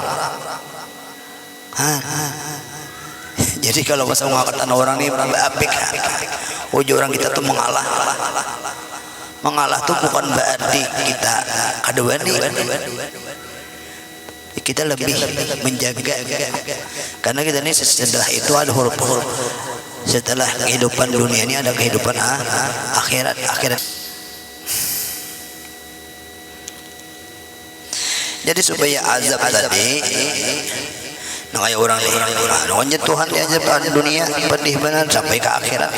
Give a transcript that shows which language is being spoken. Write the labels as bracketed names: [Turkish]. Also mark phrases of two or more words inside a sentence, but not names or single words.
[Banjar] Jadi kalau masa mengangkat tanah orang ini apik orang kita tuh mengalah tuh bukan berarti kita kada wani, [Indonesian] kita lebih menjaga, karena kita ini setelah itu ada huruf-huruf, setelah kehidupan dunia ini ada kehidupan akhirat. Jadi supaya azab tadi nah kayak orang Tuhan diazab dunia pedih benar sampai ke akhirat.